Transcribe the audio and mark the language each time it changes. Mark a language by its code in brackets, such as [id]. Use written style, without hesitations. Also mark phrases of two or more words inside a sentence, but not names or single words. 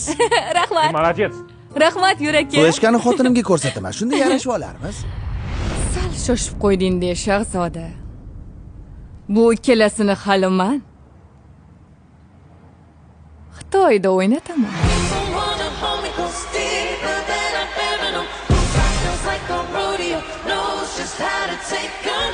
[uz] Rahmat. [ru] Молодец. [uz] Rahmat Yura aka. Fleshkani xotinimga ko'rsataman. Shunda yarashib olarmiz. Sal shoshib qo'yding-de, shahzoda. Bu ikkalasini hali men Xitoyda o'ynataman. [en] Like a rodeo, knows just how to take